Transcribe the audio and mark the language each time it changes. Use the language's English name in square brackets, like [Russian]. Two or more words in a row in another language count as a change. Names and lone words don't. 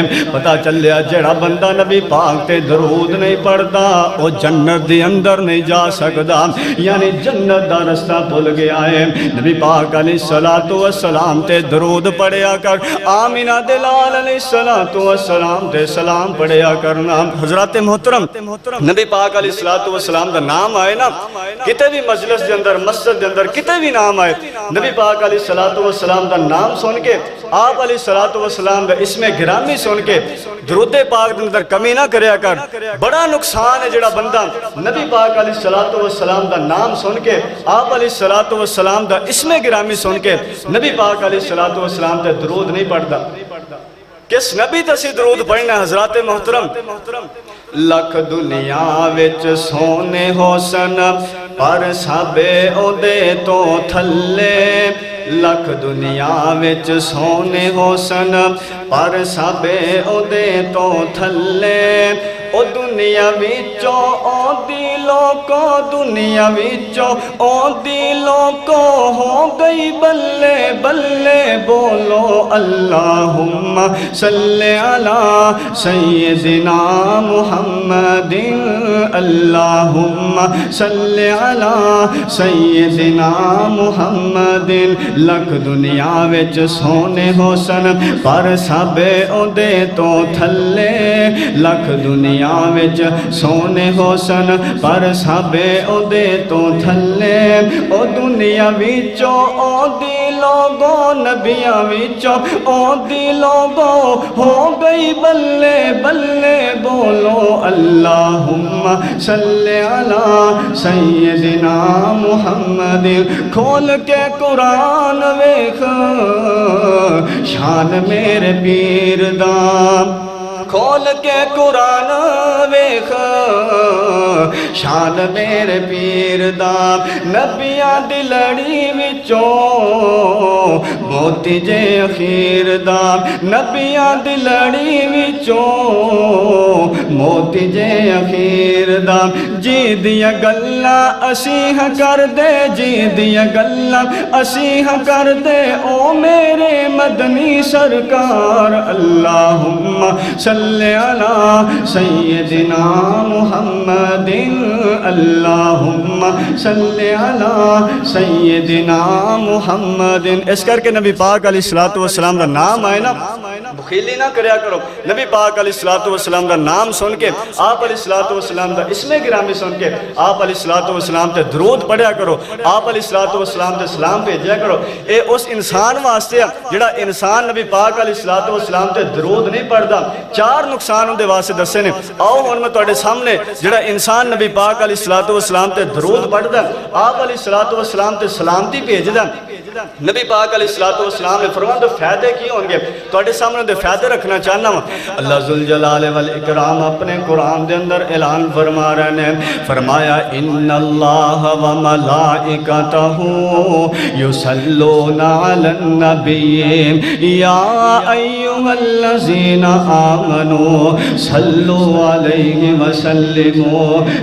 [Punjabi] پتا چلیا جیہڑا بندہ نبی پاک تے درود نہیں پڑھدا او جنت دے اندر نہیں جا سکدا، یعنی جنت دا رستہ بھل گیا ہے. نبی پاک [Arabic] علیہ الصلاۃ والسلام [Punjabi] تے درود پڑھیا کر، آمنہ دے لال [Arabic] علیہ الصلاۃ والسلام [Punjabi] تے سلام پڑھیا کرنا. حضرات محترم, نبی پاک [Arabic] علیہ الصلاۃ والسلام [Punjabi] دا نام آئے نا، کتے بھی مجلس دے اندر، مسجد دے اندر کتے بھی نام آئے، نبی پاک [Arabic] علیہ الصلاۃ والسلام [Punjabi] دا نام سن کے، آپ [Arabic] علیہ الصلاۃ والسلام [Punjabi] دا اسم گرامی سن کے درود پاک دے اندر کمی نہ کریا کر. بڑا نقصان ہے جیہڑا بندہ نبی پاک [Arabic] علیہ الصلاۃ والسلام [Punjabi] دا نام سن کے، آپ [Arabic] علیہ الصلاۃ والسلام [Punjabi] دا اسم گرامی سن کے نبی پاک [Arabic] علیہ الصلاۃ والسلام [Punjabi] تے درود نہیں پڑھدا. کس نبی تے اسیں درود پڑھنا? حضرات محترم, لکھ دنیا وچ سوہنے ہوسن پر سبھے اوہدے توں تھلے، لکھ دنیا وچ سوہنے ہوسن پر سبھے اوہدے توں تھلے، او دنیا وچوں اوہدی لوکو، دنیا وچوں اوہدی لوکو ہو گئی بلے بلے، بولو [Arabic] اللہم صل علی سیدنا محمد، اللہم صل علی سیدنا محمد. [Punjabi] لکھ دنیا وچ سوہنے ہوسن پر سبھے اوہدے توں تھلے، لکھ دنیا وچ سوہنے ہوسن پر سبھے اوہدے توں تھلے، او دنیا وچوں اوہدی لوکو، نبیاں وچوں اوہدی لوکو ہو گئی بلے بلے، بولو [Arabic] اللہم صل علی سیدنا محمد. [Punjabi] کھول کے قرآن ویکھ شان میرے پیر دا، کھول کے قرآن ویکھ شان میرے پیر دا، نبیاں دی لڑی وچوں موتی جے اخیر دا، نبیاں دی لڑی وچوں موتی جے اخیر دا. جی دیاں گلاں اسیں ہاں کردے، جی دیاں گلاں اسیں ہاں کردے، او میرے مدنی سرکار, [Arabic] اللہم صل علی سیدنا محمد، اللہم صل علی سیدنا محمد. [Punjabi] اس کر کے نبی پاک [Arabic] علیہ الصلاۃ والسلام [Punjabi] دا نام آئے نا، بخیلی نہ کریا کرو. نبی پاک [Arabic] علیہ الصلاۃ والسلام [Punjabi] دا نام سن کے، آپ [Arabic] علیہ الصلاۃ والسلام [Punjabi] دا اسم گرامی سن کے آپ [Arabic] علیہ الصلاۃ والسلام [Punjabi] تے درود پڑھیا کرو، آپ [Arabic] علیہ الصلاۃ والسلام [Punjabi] تے سلام بھیجا کرو. یہ اس انسان واسطے جیہڑا انسان نبی پاک [Arabic] علیہ الصلاۃ والسلام [Punjabi] تے درود نہیں پڑھدا. چار نقصان اوہناں دے واسطے دسے نے. آؤ ہن میں تہاڈے سامنے جیہڑا جڑا انسان نبی پاک علیہ الصلوۃ والسلام تے درود پڑھدا آپ [Arabic] علیہ الصلوۃ والسلام [Punjabi] تے سلامتی بھیجدا نبی پاک [Arabic] علیہ الصلوۃ والسلام [Punjabi] نے فرمایا تو فائدے کی ہون گے تواڈے سامنے دے فائدے رکھنا چاہنا وا اللہ ذوالجلال والاکرام اپنے قرآن دے اندر اعلان فرما رہے ہیں فرمایا [Arabic] ان اللہ و ملائکتہ یصلون علی النبی یا ایھا الذین آمنوا صلوا علیہ وسلموا